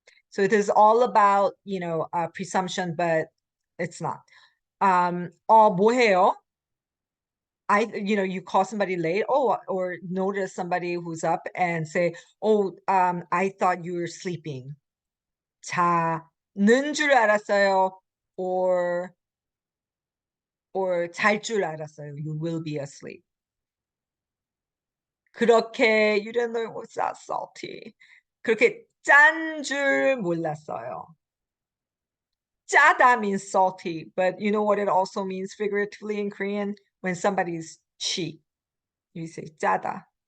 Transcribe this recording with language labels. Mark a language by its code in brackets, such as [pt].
[en] So it is all about presumption, but it's not. [ko] 뭐해요? [en] You call somebody late, or notice somebody who's up and say, I thought you were sleeping. [ko] 자는 줄 알았어요, or 잘 줄 알았어요. [en] You will be asleep. 그렇게 you didn't know it was that salty. [ko] 그렇게 짠 줄 몰랐어요. [en] 짜다 means salty, but you know what it also means figuratively in Korean? When somebody's cheap, you say 짜다.